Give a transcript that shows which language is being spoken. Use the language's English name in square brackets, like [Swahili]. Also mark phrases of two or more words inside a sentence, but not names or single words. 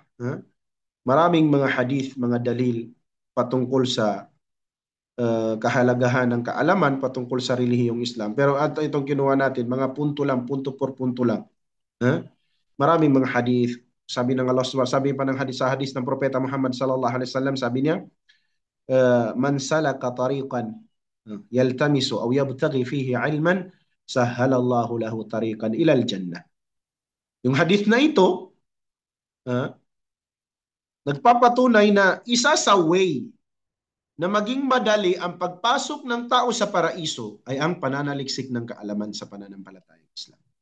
[Filipino] Maraming mga hadith, mga dalil patungkol sa kahalagahan ng kaalaman patungkol sa relihiyong Islam. Pero itong kinuha natin, mga punto lang, punto por punto lang. Maraming mga hadith. Sabi ng Allah, sabi pa ng hadith sa hadith ng propeta Muhammad [Arabic] صلى الله عليه وسلم, [Filipino] sabi niya, [Arabic] من سلك طريقا يلتمس أو يبتغي فيه علما سهل الله له طريقا إلى الجنة. [Filipino] Yung hadith na ito, nagpapatunay na isa sa way na maging madali ang pagpasok ng tao sa paraiso ay ang pananaliksik ng kaalaman sa pananampalatayang Islam.